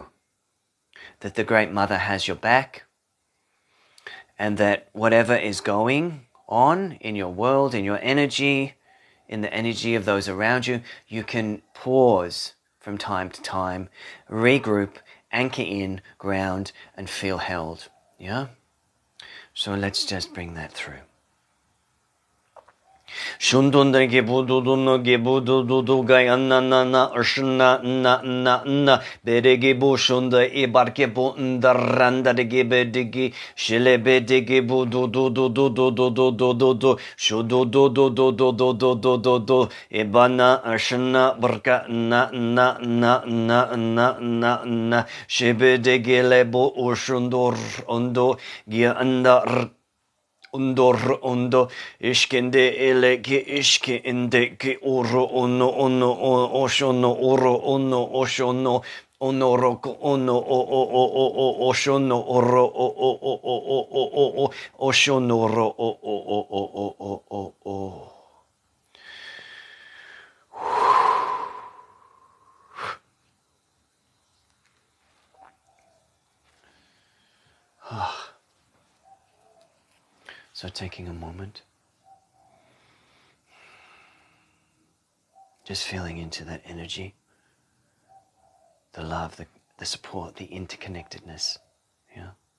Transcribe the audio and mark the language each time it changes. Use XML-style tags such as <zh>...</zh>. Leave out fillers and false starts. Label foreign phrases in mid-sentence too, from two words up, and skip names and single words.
<en>That the Great Mother has your back, and that whatever is going on in your world, in your energy, in the energy of those around you, you can pause from time to time, regroup, anchor in, ground, and feel held. Yeah? So let's just bring that through. Shundunda Gibududuna Gibududu Gayanana Urshana na Beregibu Shunda Ibarkibu Ndaranda de Gibedigi Shilebe de Gibududu Shududu Ibana Urshana Burka na Shibe de Gilebo Urshundur Undo Gianda Undo ishkende ele ki ishki inde ki uro ono oshono uro ono oshono onoroko ono o oshono oro o oshono ro o. So taking a moment, just feeling into that energy, the love, the support, the interconnectedness, yeah.</en>